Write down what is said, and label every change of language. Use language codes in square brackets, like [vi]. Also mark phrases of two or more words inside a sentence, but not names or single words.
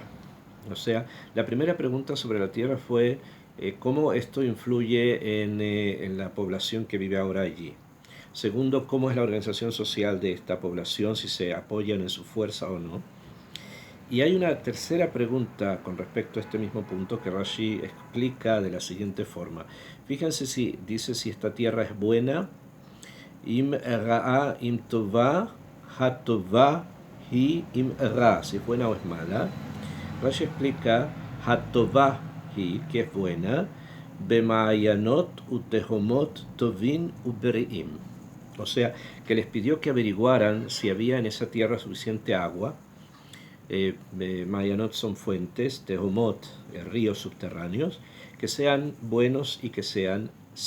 [es] O sea, la primera pregunta sobre la tierra fue cómo esto influye en la población que vive ahora allí. Segundo, cómo es la organización social de esta población, si se apoyan en su fuerza o no. Y hay una tercera pregunta con respecto a este mismo punto que Rashi explica de la siguiente forma. Fíjense si dice si esta tierra es buena. [he] אם רעה אם טובה, הטובה היא אם רע, [es] si es buena o es mala. Rashi explica [he] הטובה היא, [es] que es buena, [he] במעיינות ותהומות טובין ובריאים. [es] O sea, que les pidió que averiguaran si había en esa tierra suficiente agua. Mayanot son fuentes, tehomot, ríos subterráneos, que sean buenos y que sean sanos.